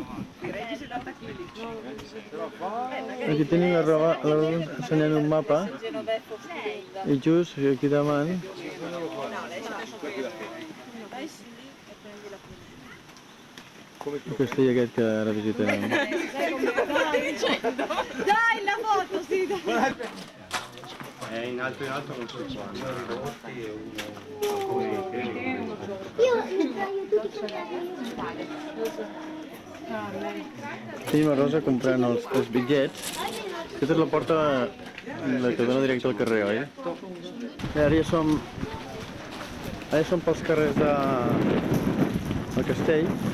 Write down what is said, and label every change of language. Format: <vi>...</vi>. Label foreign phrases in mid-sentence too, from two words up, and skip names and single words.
<ca>Aquí tenim la roba ensenyant un mapa. I just aquí davant el castell aquest que ara visitarem.</ca> <it>Dai, la foto, sì! In alto non si può.</it> <ca>Tenim a Rosa comprant els bitllets. Aquesta és la porta que dona directe al carrer, oi? I ara ja som pels carrers del castell.</ca>